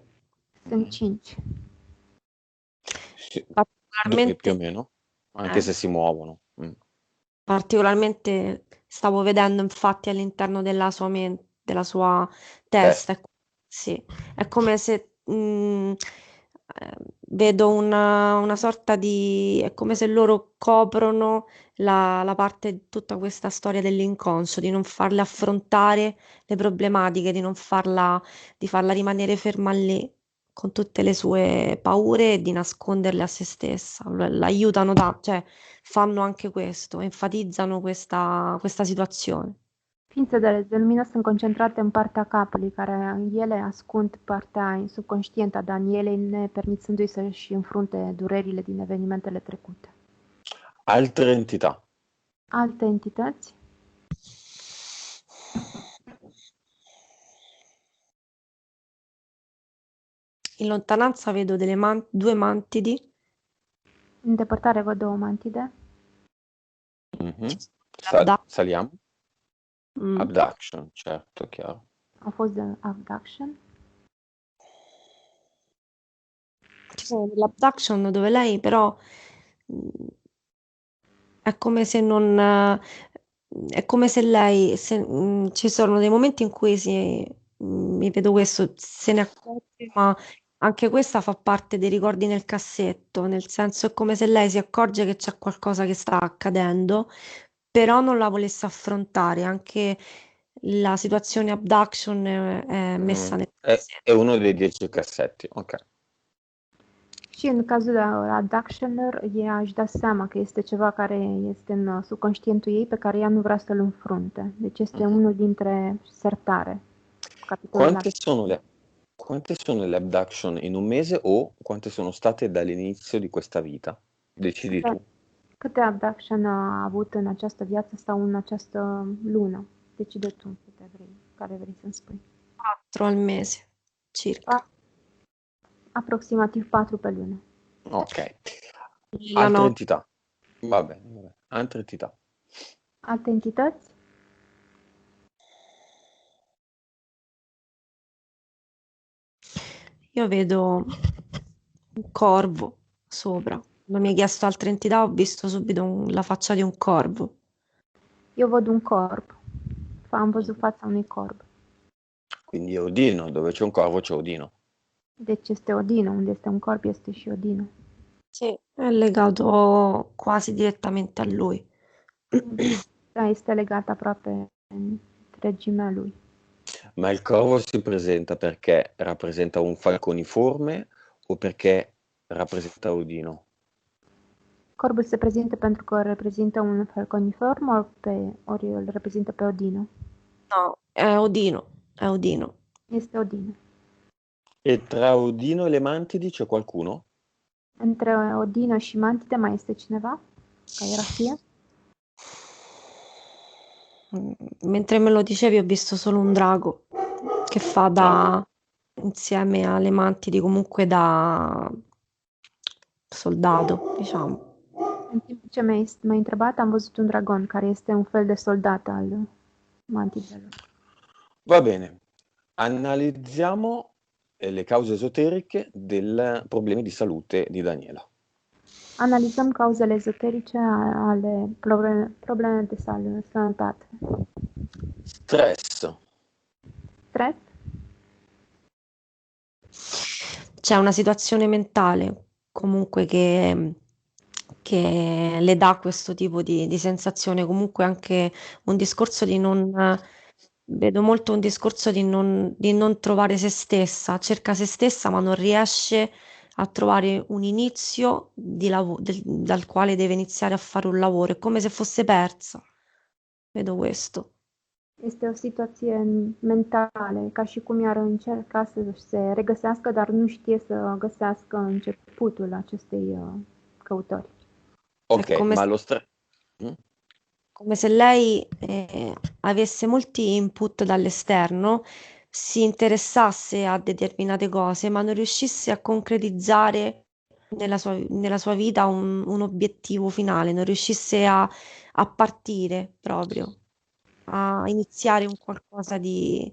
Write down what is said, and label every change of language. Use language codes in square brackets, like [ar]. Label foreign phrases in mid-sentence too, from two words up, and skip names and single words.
[ro] Sunt 5. [it] Sì, più o Particolarmente, meno, anche se si muovono. Mm. particolarmente stavo vedendo infatti all'interno della sua mente, della sua testa. Sì, è come se vedo una sorta di... è come se loro coprono la parte di tutta questa storia dell'inconscio, di non farle affrontare le problematiche, di farla rimanere ferma lì con tutte le sue paure e di nasconderle a se stessa. L'aiutano cioè fanno anche questo, enfatizzano questa situazione. [ro] Ființele de lumină sunt concentrate în partea capului, care ele ascund partea subconștientă a Danielei, nepermițându-i să-și înfrunte durerile din evenimentele trecute. [it] Altre entità. [ro] Alte entități? [it] In lontananza vedo due mantidi. [ro] În depărtare văd două mantide. Mhm. Abda- [it] Saliamo. Mm. Abduction, certo, chiaro. [ro] Au fost de abduction. [it] Ci sono dell'abduction dove lei però è come se non è come se lei ci sono dei momenti in cui mi vedo questo, se ne accorge, ma anche questa fa parte dei ricordi nel cassetto, nel senso è come se lei si accorge che c'è qualcosa che sta accadendo, però non la volesse affrontare, anche la situazione abduction è messa nel È cassetto. uno dei 10 cassetti, ok. [ro] Și în cazul de abductioner, ea își dă seama că este ceva care este în subconștientul ei, pe care ea nu vrea să-l înfrunte. Deci este unul dintre sertare. [it] Quante sono le abduction in un mese o quante sono state dall'inizio di questa vita? Decidi tu. [ro] Câte abduction a avut în această viață sau în această lună? Decide tu câte vrei, care vrei să-mi spui. [it] 4 al mese, circa. [ro] Aproximativ 4 pe lună. [it] Ok. La Altre notte. entità. Va bene. Altre entità. [ro] Alte entități? [it] Io vedo un corvo sopra. Quando mi hai chiesto altre entità, ho visto subito la faccia di un corvo. [ro] Eu văd un corb. Am văzut fața unui corb. [it] Quindi è Odino, dove c'è un corvo c'è Odino. [ro] Deci este Odino, unde este un corp este și Odino. [it] Sì, è legato quasi direttamente a lui. [ro] Da, este legat aproape în regimea lui. [it] Ma il corvo si presenta perché rappresenta un falconiforme o perché rappresenta Odino? [ro] Corbul se prezintă pentru că reprezintă un falconiform ori îl reprezintă pe Odino? [it] No, è Odino, è Odino. [ro] Este Odino. [it] E tra Odino e le Mantidi c'è qualcuno? [ro] Între Odino și Mantide mai este cineva? Ca ierarhie? [it] Mentre me lo dicevi, ho visto solo un drago che fa insieme alle mantidi, comunque da soldato, diciamo. [ro] În timp ce m-ai întrebat, am văzut un dragon care este un fel de soldat al Mantidelor. [it] Va bene, analizziamo le cause esoteriche dei problemi di salute di Daniela. [ro] Analizăm cauzele ezoterice ale probleme de sănătate. [it] Stress. [ro] Stres? [it] C'è una situazione mentale comunque che le dà questo tipo di sensazione, comunque anche un discorso di non... Vedo molto un discorso di non trovare se stessa, cerca se stessa ma non riesce a trovare un inizio dal quale deve iniziare a fare un lavoro, è come se fosse persa. Vedo questo. [ro] Este o situație mentală, ca și cum i-ar încerca să se regăsească, dar nu știe să găsească începutul acestei căutări. [it] Ok, ma lo stress... Come se lei avesse molti input dall'esterno, si interessasse a determinate cose, ma non riuscisse a concretizzare nella sua vita un obiettivo finale, non riuscisse a partire proprio, a iniziare un qualcosa di...